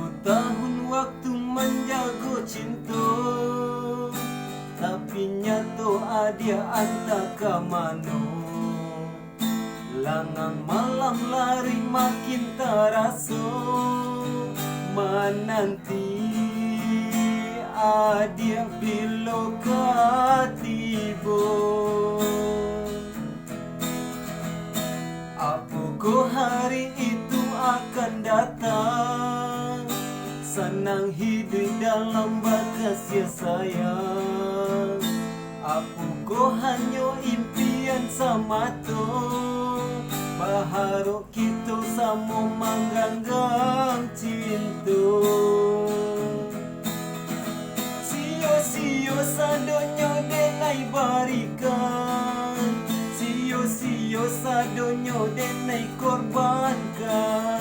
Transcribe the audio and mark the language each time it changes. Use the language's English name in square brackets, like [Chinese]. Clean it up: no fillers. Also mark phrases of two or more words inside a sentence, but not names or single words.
[Minangkabau] Tahun waktu menjago cinta, tapi nyato adia antaka mano. Langang malam lari makin terasa, menanti adia bila katiba. [Indonesian] Apakah hari itu akan datang? Senang hidup dalam bakas sayang. Apakah hanya impian semata? Berharap kita sama mengganggang cinta. [Minangkabau] Sio-sio sadonyo denai barikan, sio-sio sadonyo denai korbankan.